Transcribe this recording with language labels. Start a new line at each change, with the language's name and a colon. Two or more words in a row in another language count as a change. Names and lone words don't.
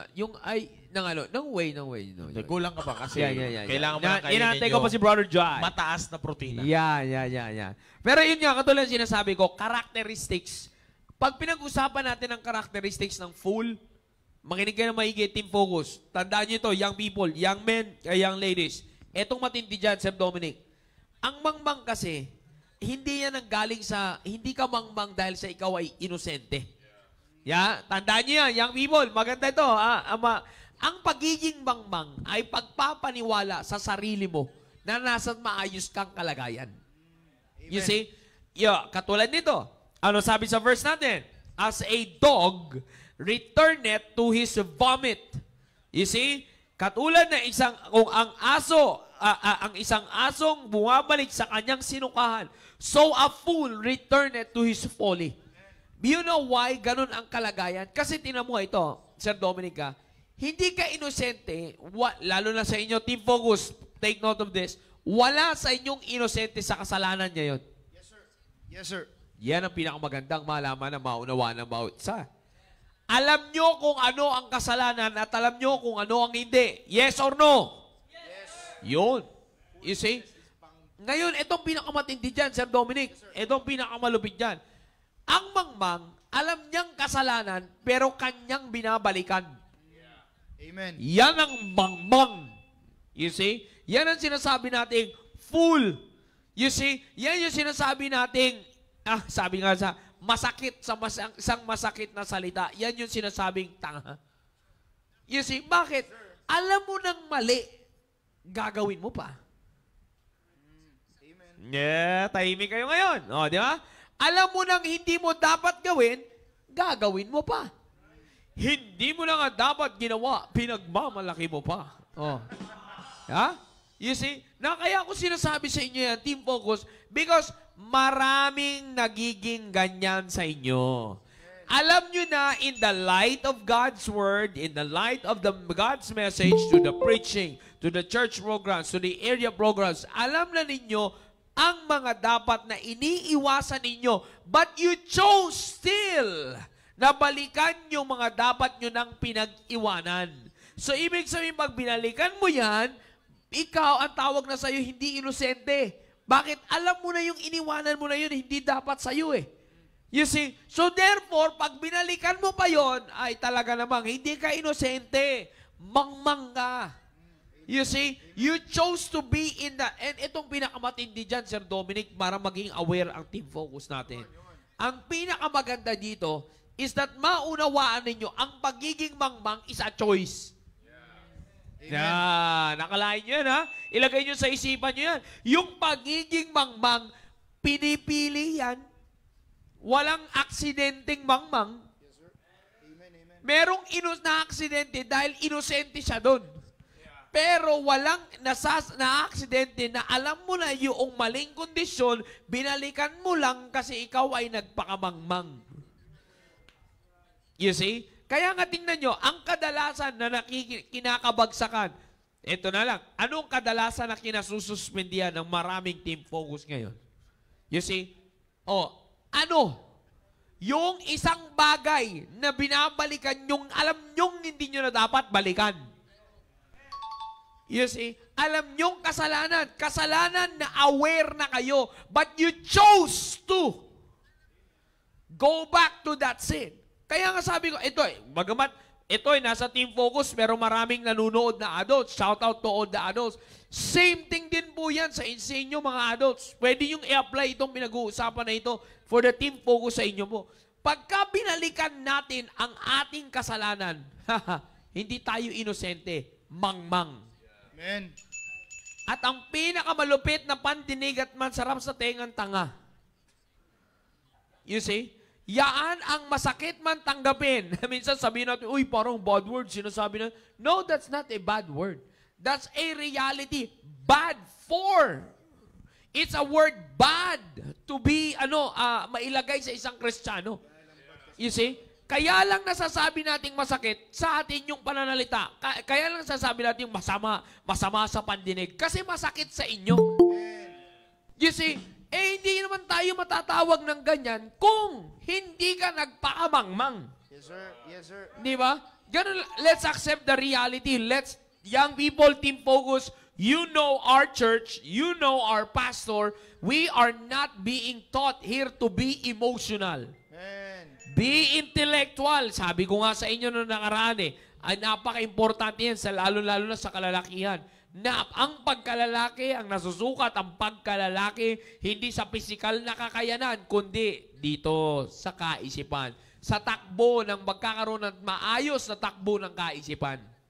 Filipino: Yung ay... Ng way. No, Kulang ka pa kasi. Yan. Kailangan mo na kainin Inaantay ko pa si Brother Jai. mataas na protina. Yan. Pero yun nga, katulad sinasabi ko, characteristics. Pag pinag-usapan natin ang characteristics ng fool, makinig kayo na maigi,
English: team focus.
Filipino: Tandaan nyo ito,
English: young people, young men, young ladies.
Filipino: Etong matindi dyan, Sir Dominic. Ang mangmang kasi, hindi yan ang galing sa, hindi ka mangmang dahil sa ikaw ay inosente.
English: Yeah?
Filipino: Tandaan nyo yan,
English: young people.
Filipino: Maganda ito. Ang pagiging mangmang ay pagpapaniwala sa sarili mo na nasa maayos kang kalagayan.
English: Amen. You see?
Filipino: Katulad nito. Ano sabi sa verse natin?
English: As a dog returneth to his vomit. You see?
Filipino: Katulad na kung ang isang asong bumabalik sa kanyang sinukahan,
English: so a fool returneth to his folly. You know why
Filipino: ganun ang kalagayan? Kasi tinan mo ito, Sir Dominica, hindi ka inosente, lalo na sa inyo,
English: team focus, take note of this,
Filipino: wala sa inyong inosente sa kasalanan niya yun.
English: Yes, sir.
Filipino: Yan ang pinakamagandang malaman na maunawaan ng bawat isa. Alam nyo kung ano ang kasalanan at alam nyo kung ano ang hindi.
English: Yes or no? Yes. Yun. You see?
Filipino: Ngayon, itong pinakamatindi dyan, Sir Dominic. Itong pinakamalupit dyan. Ang mangmang, alam niyang kasalanan, pero kanyang binabalikan.
English: Amen.
Filipino: Yan ang mangmang.
English: You see?
Filipino: Yan ang sinasabi nating fool.
English: You see?
Filipino: Yan yung sinasabi nating, sabi nga sa isang masakit na salita, yan yung sinasabing tanga.
English: You see?
Filipino: Bakit? Alam mo nang mali, gagawin mo pa.
English: Amen.
Filipino: Yeah, tahimik kayo ngayon. O, di ba? Alam mo nang hindi mo dapat gawin, gagawin mo pa. Hindi mo na nga dapat ginawa, pinagmamalaki mo pa. Oh. Ha?
English: You see?
Filipino: Na kaya ko sinasabi sa inyo yan,
English: Team Focus,
Filipino: because maraming nagiging ganyan sa inyo. Alam nyo na,
English: in the light of God's Word, in the light of God's message to the preaching, to the church programs, to the area programs,
Filipino: alam na ninyo ang mga dapat na iniiwasan ninyo.
English: But you chose still
Filipino: na balikan yung mga dapat nyo nang pinag-iwanan. So, ibig sabihin, pag binalikan mo yan, ikaw, ang tawag na sa'yo, hindi inosente. Bakit? Alam mo na yung iniwanan mo na yun, hindi dapat sa'yo eh.
English: You see? So therefore,
Filipino: pag binalikan mo pa yon, ay talaga namang, hindi ka inosente. Mangmang ka.
English: You see? You chose to be in the, and
Filipino: itong pinakamatindi dyan, Sir Dominic, para maging aware ang
English: team focus
Filipino: natin. Ang pinakamaganda dito
English: is that
Filipino: maunawaan ninyo, ang pagiging mangmang
English: is a choice. Yeah,
Filipino: nakalain nyo yan, ha? Ilagay nyo sa isipan nyo yan. Yung pagiging mangmang, pinipili yan. Walang aksidenteng mangmang.
English: Yes, sir. Amen, amen.
Filipino: Merong na-aksidente dahil inosente siya doon. Pero walang na-aksidente na alam mo na yung maling kondisyon, binalikan mo lang kasi ikaw ay nagpakamangmang.
English: You see?
Filipino: Kaya nga tingnan nyo, ang kadalasan na kinakabagsakan, ito na lang, anong kadalasan na kinasususpendihan ng maraming
English: team focus
Filipino: ngayon?
English: You see?
Filipino: Ano? Yung isang bagay na binabalikan yung alam nyong hindi nyo na dapat balikan.
English: You see?
Filipino: Alam nyong kasalanan. Kasalanan na aware na kayo.
English: But you chose to go back to that sin.
Filipino: Kaya nga sabi ko, ito bagamat ito nasa
English: team focus,
Filipino: pero maraming nanunood na adults.
English: Shout out to all the adults. Same thing
Filipino: din po yan sa inyo mga adults. Pwede yung i-apply itong pinag-uusapan na ito
English: for the team focus
Filipino: sa inyo po. Pagka binalikan natin ang ating kasalanan, hindi tayo inosente, mangmang.
English: Amen.
Filipino: At ang pinakamalupit na pandinig at mansarap sa tengang tanga.
English: You see?
Filipino: Yaan ang masakit man tanggapin. Minsan sabihin natin, uy, parang
English: bad word.
Filipino: Sinasabi na,
English: no, that's not a bad word. That's a reality. Bad for. It's a word bad to be,
Filipino: mailagay sa isang Kristiyano.
English: You see?
Filipino: Kaya lang nasasabi nating masakit sa atin yung pananalita. Kaya lang nasasabi natin masama sa pandinig. Kasi masakit sa inyo.
English: You see?
Filipino: Hindi naman tayo matatawag ng ganyan kung hindi ka nagpakamangmang.
English: Yes, sir. Yes, sir.
Filipino: Di ba? Ganun,
English: let's accept the reality. Young people, team focus, you know our church, you know our pastor, we are not being taught here to be emotional. Amen. Be intellectual.
Filipino: Sabi ko nga sa inyo noong nakaraan ay napaka-importante yan, lalo-lalo na sa kalalakihan. Na ang pagkalalaki, ang nasusukat, ang pagkalalaki, hindi sa pisikal na kakayanan, kundi dito sa kaisipan. Sa takbo ng magkakaroon ng maayos na takbo ng kaisipan.